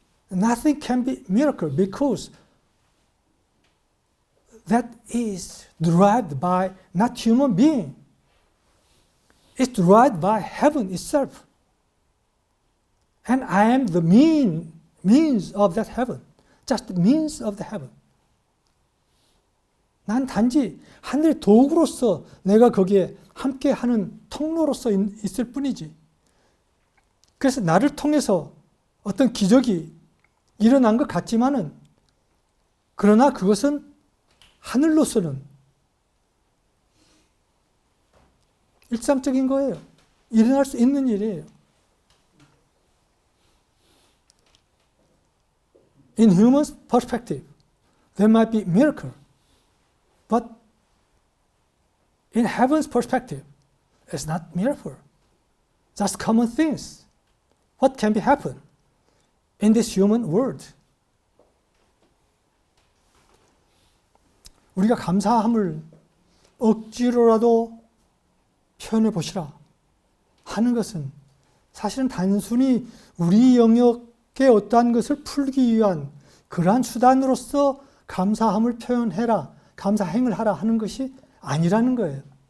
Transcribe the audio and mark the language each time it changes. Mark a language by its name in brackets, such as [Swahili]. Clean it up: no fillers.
[English] Nothing can be miracle because that is derived by not human being. It's derived by heaven itself. And I am the means of that heaven. Just the means of the heaven. [Korean] 난 단지 하늘의 도구로서 내가 거기에 함께하는 통로로서 있을 뿐이지. 그래서 나를 통해서 어떤 기적이 일어난 것 같지만은, 그러나 그것은 하늘로서는 일상적인 거예요. 일어날 수 있는 일이에요. [English] In human perspective, there might be miracle, but in heaven's perspective, it's not miracle. Just common things. What can be happen in this human world? [Korean] 우리가 감사함을 억지로라도 표현해 보시라 하는 것은 사실은 단순히 우리 영역의 어떠한 것을 풀기 위한 그러한 수단으로서 감사함을 표현해라, 감사행을 하라 하는 것이 아니라는 거예요.